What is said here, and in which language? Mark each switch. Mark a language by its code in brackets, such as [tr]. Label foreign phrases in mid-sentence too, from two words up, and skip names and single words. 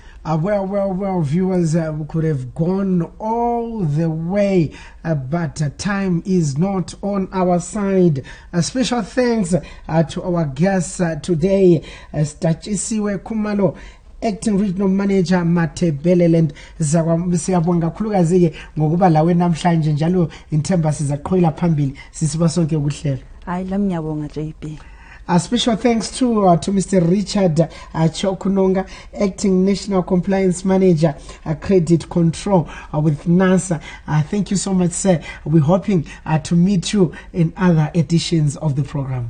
[en] Well, viewers, we could have gone all the way, but time is not on our side. A special thanks to our guests today, Stachisiwe Kumalo, Acting Regional Manager Matebeleland. [nd] Siyabonga kakhulukazi ngokuba lawe namhlanje njalo inthemba sizaqhwela phambili sisiba sonke ukuhlela. Hayi lami ngiyabonga JB. [en] A special thanks to Mr. Richard Chokunonga, Acting National Compliance Manager, Credit Control with NASA. Thank you so much, sir. We're hoping to meet you in other editions of the program.